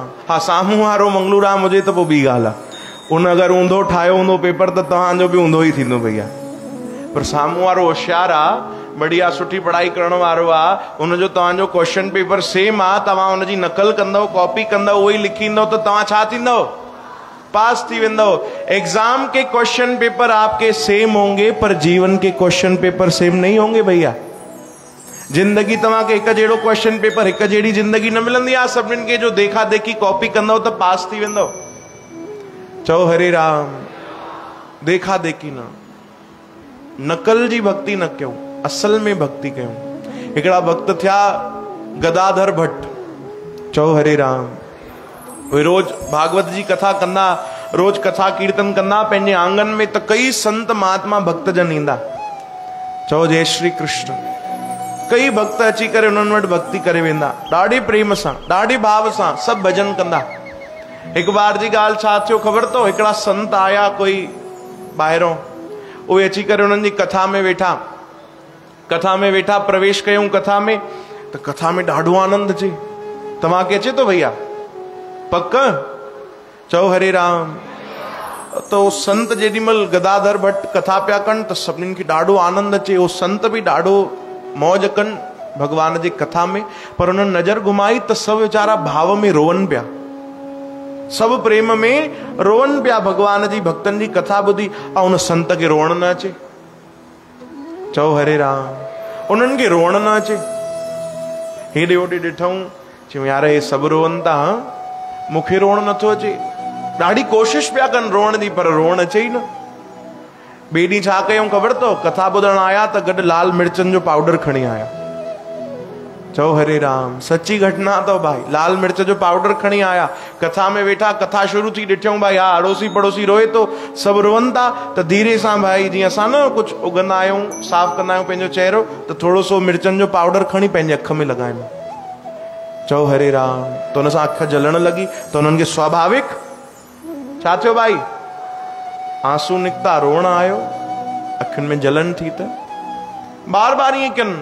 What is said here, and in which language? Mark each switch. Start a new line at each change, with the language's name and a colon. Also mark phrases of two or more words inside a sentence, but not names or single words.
Sindhi: हाँ, सामू वारो मंगलूराम हुजे त पोइ ॿी ॻाल्हि आहे। उन अगर ऊंधो ठाहियो हूंदो पेपर त तव्हांजो बि ऊंधो ई थींदो भैया। पर सामू वारो होशियार आहे, बढ़िया सुठी पढ़ाई करण वारो आहे, उनजो तव्हांजो
English: question paper same
Sindhi: आहे, तव्हां उनजी नकल कंदव, कॉपी कंदव, उहो ई लिखी ईंदव त तव्हां छा थींदव? पास थी वेंदव।
Hindi: एग्जाम के
English: question paper
Hindi: आपके सेम होंगे, पर जीवन के
English: question paper same
Hindi: नहीं होंगे भैया।
Sindhi: जिंदगी तव्हांखे हिकु जहिड़ो
English: question paper,
Sindhi: हिकु जहिड़ी जिंदगी न मिलंदी आहे सभिनीनि खे। जो देखा देखी कॉपी कंदव त पास थी वेंदव। चओ हरे राम। देखा देखी न, नकल जी भक्ति न कयूं, असल में भक्ति कयूं। हिकिड़ा भक्त थिया गदाधर भट्ट। चओ हरे राम। वे रोज भागवत जी कथा कंदा, रोज कथा कीर्तन कंदा पंहिंजे आंगन में, त कई संत महात्मा भक्त जन ईंदा। चओ जय श्री कृष्ण। कई भक्त अची करे उन्हनि वटि भक्ति करे वेंदा, ॾाढे प्रेम सां, ॾाढे भाव सां, सभु भजन कंदा। हिकु बार जी ॻाल्हि छा थियो ख़बर अथव? हिकिड़ा संत आया कोई ॿाहिरों, उहे अची करे उन्हनि जी कथा में वेठा, कथा में वेठा, प्रवेश कयूं कथा में, त कथा में ॾाढो आनंद अचे। तव्हांखे अचे थो भैया? पक? चओ हरे राम। तो संत जेॾीमहिल गदाधर भट्ट कथा पिया कनि त सभिनीनि खे ॾाढो आनंद अचे। उहो संत बि ॾाढो मौज कनि भगवान जी कथा में, पर उन्हनि नज़र घुमाई त सभु वीचारा भाव में रोअनि पिया, सभु प्रेम में रोअनि पिया भगवान जी भक्तनि जी कथा ॿुधी, ऐं उन संत खे रोअण न अचे। चओ हरे राम। उन्हनि खे रोअण न अचे। हेॾे होॾे ॾिठूं, चयूं यार हे सभु रोअनि था, मूंखे रोअण नथो अचे। ॾाढी कोशिशि पिया कनि रोअण जी, पर रोअण अचे ई न। ॿिए ॾींहुं छा कयूं ख़बर अथव? कथा ॿुधण आया त गॾु लाल मिर्चनि जो पाउडर खणी आया। चओ हरे राम। सच्ची घटना तो भाई, लाल मिर्च जो पाउडर खणी आया, कथा में वेठा, कथा शुरू थी, ॾिठूं भाई हा अड़ोसी पड़ोसी रोए तो, सभु रोअनि था, त धीरे सां भाई जीअं असां न कुझु उगंदा आहियूं, साफ़ कंदा आहियूं पंहिंजो चेहरो, त थोरो सो मिर्चनि जो पाउडर खणी पंहिंजे अख में लॻाइनि। चओ हरे राम। त हुन सां अख जलण लॻी, त हुननि खे स्वाभाविक छा थियो भाई, आंसू निकिता, रोअण आयो, अखियुनि में जलन थी, त बार बार ईअं कनि।